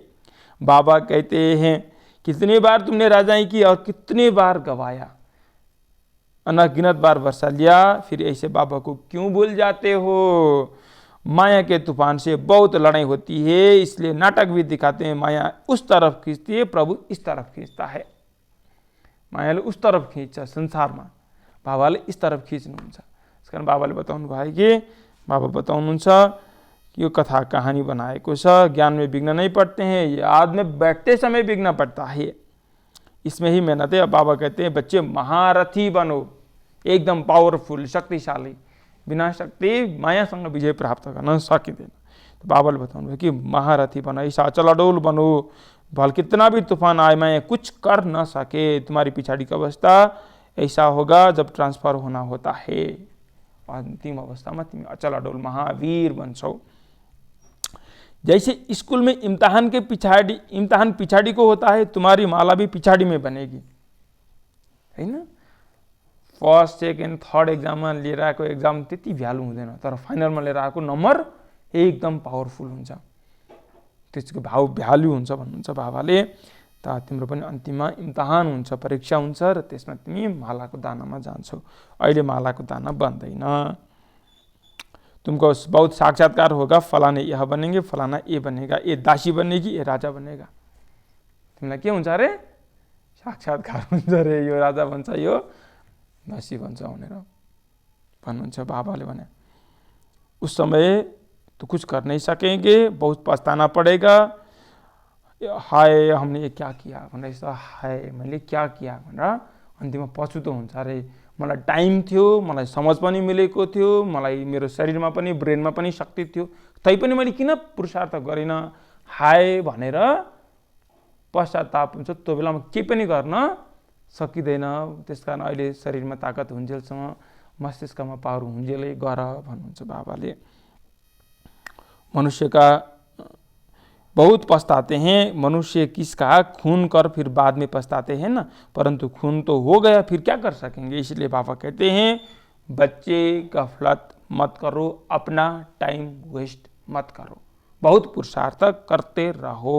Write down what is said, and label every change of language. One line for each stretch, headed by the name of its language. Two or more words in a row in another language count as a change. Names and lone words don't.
Hindi: बाबा कहते हैं कितने बार तुमने राजाई की और कितने बार गवाया, अनगिनत बार वर्षा लिया, फिर ऐसे बाबा को क्यों भूल जाते हो। माया के तूफान से बहुत लड़ाई होती है, इसलिए नाटक भी दिखाते हैं। माया उस तरफ खींचती है, प्रभु इस तरफ खींचता है।
Nepali: मायाले
Hindi: उस तरफ
Nepali: खिच्छ संसारमा, बाबाले
Hindi: इस तरफ
Nepali: खिच्नुहुन्छ। त्यस कारण बाबाले बताउनु भयो कि बाबा बताउनुहुन्छ यो कथा कहानी बनाएको छ,
Hindi: ज्ञान में विघ्न नहीं पड़ते हैं, याद में बैठते समय विघ्न पड़ता है, इसमें ही मेहनत है। बाबा कहते हैं बच्चे महारथी बनो,
Nepali: एकदम पावरफुल शक्तिशाली, बिना शक्ति मायासँग विजय प्राप्त गर्न सकिँदैन।
Hindi: तो
Nepali: बाबाले बताउनु भयो
Hindi: कि महारथी बनो, ऐसा अचल अडोल बनो, भल कितना भी तूफान आए मैं कुछ कर न सके। तुम्हारी पिछाड़ी की अवस्था ऐसा होगा जब ट्रांसफर होना होता है, अंतिम अवस्था में तुम अचल अडोल महावीर बन्छौ। जैसे स्कूल में इम्तिहान पिछाड़ी को होता है, तुम्हारी माला भी पिछाड़ी में बनेगी, है ना।
English: first second third exam
Nepali: में लिएर आएको एक्जाम त्यति भ्यालु हुँदैन, तर फाइनलमा लिएर आएको नम्बर एकदम पावरफुल हुन्छ, त्यसको भ्यालु हुन्छ भन्नुहुन्छ बाबाले। त तिम्रो पनि अन्तिममा इम्तिहान हुन्छ, परीक्षा हुन्छ र त्यसमा तिमी मालाको दानामा जान्छौ। अहिले मालाको दाना बन्दैन।
Hindi: तुमको बहुत साक्षात्कार होगा, फलाने यह बनेंगे, फलाना ये बनेगा, ये दासी बनेगी, ये राजा बनेगा।
Nepali: तिमीलाई के हुन्छ अरे साक्षात्कार हुन्छ रे, यो राजा बन्छ, यो दासी बन्छ भनेर भन्नुहुन्छ बाबाले भने।
Hindi: उस समय तो कुछ कर नहीं सकेंगे, बहुत पछताना पड़ेगा। हाय हमने ये क्या किया
Nepali: भनेर, हाय मैले
Hindi: क्या किया
Nepali: भनेर अन्तिममा पछुतो हुन्छ अरे। मलाई टाइम थियो, मलाई समझ पनि मिलेको थियो, मलाई मेरो शरीरमा पनि ब्रेनमा पनि शक्ति थियो, तैपनि मैले किन पुरुषार्थ गरिन, हाय भनेर पश्चाताप हुन्छ। त्यो बेलामा केही पनि गर्न सकिँदैन। त्यसकारण अहिले शरीरमा ताकत हुन्जेलसम्म मस्तिष्कमा पावर हुन्जेलै गर भन्नुहुन्छ बाबाले।
Hindi: मनुष्य का बहुत पछताते हैं, मनुष्य किसका खून कर फिर बाद में पछताते हैं ना, परंतु खून तो हो गया, फिर क्या कर सकेंगे। इसलिए बाबा कहते हैं बच्चे गफलत मत करो, अपना
English: time waste
Hindi: मत करो, बहुत पुरुषार्थ करते रहो।